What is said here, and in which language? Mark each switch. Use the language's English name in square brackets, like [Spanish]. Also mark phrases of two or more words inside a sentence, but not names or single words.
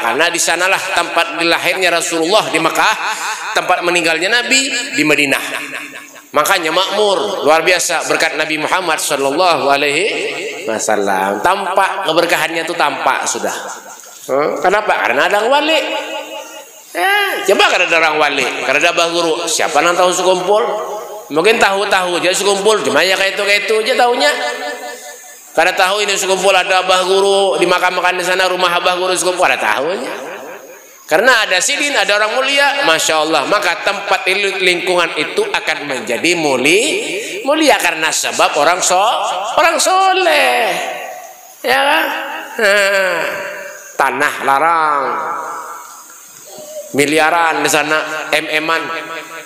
[Indonesian] Karena di sanalah tempat dilahirnya Rasulullah di Mekah, tempat meninggalnya Nabi di Madinah. Makanya makmur, luar biasa berkat Nabi Muhammad [Arabic] صلى الله عليه وسلم. [Indonesian] Tampak keberkahannya itu tampak sudah. Kenapa? Karena ada wali. Coba karena ada orang wali, karena ada abah guru. Siapa yang tahu sekumpul? Mungkin tahu-tahu aja sekumpul, cuma ya kayak itu aja tahunya. Karena tahu ini sekumpul ada abah guru di makam-makam di sana, rumah abah guru sekumpul ada tahunya. Karena ada sidin, ada orang mulia, [Arabic] ما شاء الله. [Indonesian] Maka tempat lingkungan itu akan menjadi mulia karena sebab orang soleh. Ya kan? [Banjar] Tanah larang, miliaran di sana, MM-an.